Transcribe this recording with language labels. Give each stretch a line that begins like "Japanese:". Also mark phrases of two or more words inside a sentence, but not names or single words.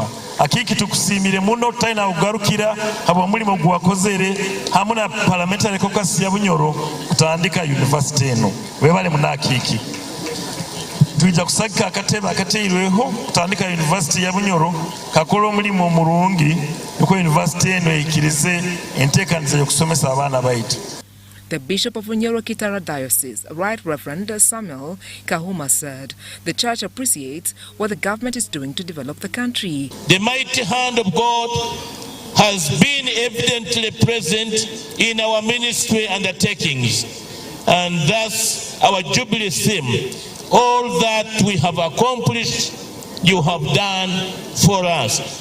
Nyoro: Akiki tukusimire muno taina kugarukira habwa mulimo gwakozere hamwe na
English: parliamentary caucus
Nyoro: ya Bunyoro kutandika university eno. Webale muna Akiki. Tuija kusagika akateba akateirweho kutandika university ya Bunyoro kakola omulimo omulungi nuko university eno ikirize enteekaniza y'okusomesa abaana baitu.
English: The Bishop of Bunyoro Kitara Diocese, Right Reverend Samuel Kahuma, said the church appreciates what the government is doing to develop the country. The mighty hand of God has been evidently present in our ministry undertakings, and thus our Jubilee theme, all that we have accomplished, you have done for us.